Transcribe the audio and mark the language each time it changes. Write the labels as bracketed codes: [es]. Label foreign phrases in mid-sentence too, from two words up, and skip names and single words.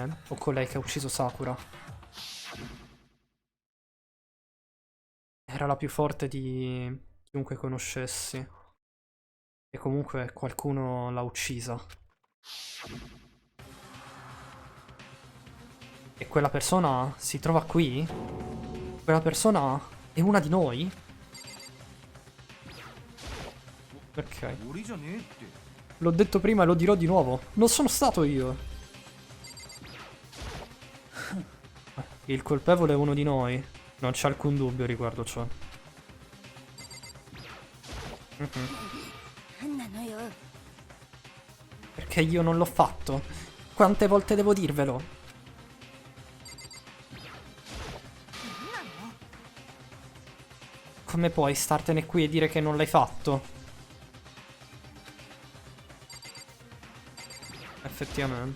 [it] o colei che ha ucciso Sakura. Era la più forte di chiunque conoscessi. E comunque qualcuno l'ha uccisa. E quella persona si trova qui? Quella persona è una di noi? Ok. [ja] 俺じゃねえって [it] L'ho detto prima e lo dirò di nuovo. Non sono stato io. Il colpevole è uno di noi. Non c'è alcun dubbio riguardo ciò. [ja] なんなのよ [it] Perché io non l'ho fatto. Quante volte devo dirvelo? Come puoi startene qui e dire che non l'hai fatto? Effettivamente.